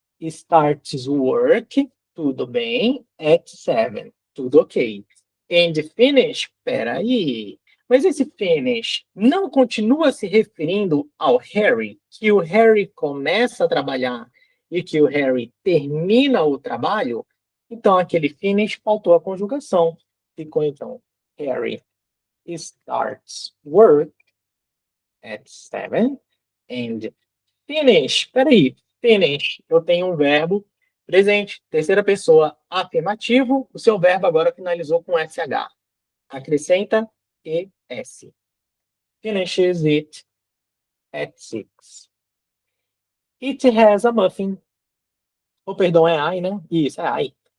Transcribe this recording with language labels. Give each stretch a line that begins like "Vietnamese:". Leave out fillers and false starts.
English: Starts work,
Portuguese: tudo bem.
English: At 7,
Portuguese: tudo ok.
English: And finish,
Portuguese: peraí. Mas esse finish não continua se referindo ao Harry, que o Harry começa a trabalhar e que o Harry termina o trabalho? Então, aquele finish faltou a conjugação. Ficou, então,
English: Harry starts work at 7 and finish.
Portuguese: Peraí. Finish. Eu tenho um verbo presente, terceira pessoa, afirmativo. O seu verbo agora finalizou com SH. Acrescenta ES.
English: Finishes it at 6. It has a muffin. Oh,
Portuguese: perdão, é I, né? Isso, é I.